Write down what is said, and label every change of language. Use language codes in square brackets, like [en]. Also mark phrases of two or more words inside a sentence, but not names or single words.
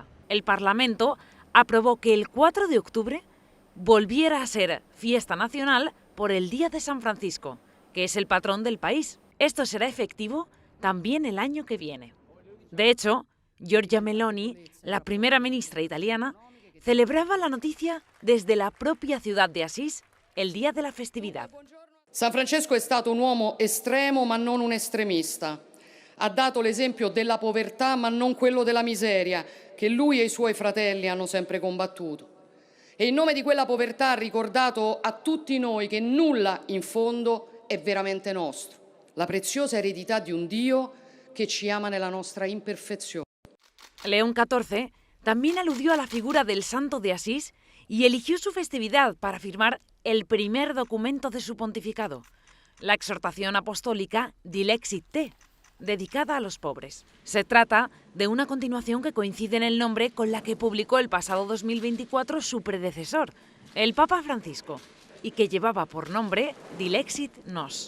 [es] El Parlamento aprobó que el 4 de octubre volviera a ser fiesta nacional por el Día de San Francisco, que es el patrón del país. Esto será efectivo también el año que viene. De hecho, Giorgia Meloni, la primera ministra italiana, celebraba la noticia desde la propia ciudad de Asís el día de la festividad. [it] San Francesco è stato un uomo estremo ma non un estremista. Ha dato l'esempio della povertà ma non quello della miseria, che lui e i suoi fratelli hanno sempre combattuto. E in nome di quella povertà ha ricordato a tutti noi che nulla in fondo è veramente nostro. La preziosa eredità di un Dio che ci ama nella nostra imperfezione. [es] León XIV también aludió a la figura del Santo de Asís y eligió su festividad para firmar el primer documento de su pontificado, la exhortación apostólica Dilexit Te, dedicada a los pobres. Se trata de una continuación que coincide en el nombre con la que publicó el pasado 2024 su predecesor, el Papa Francisco, y que llevaba por nombre Dilexit Nos.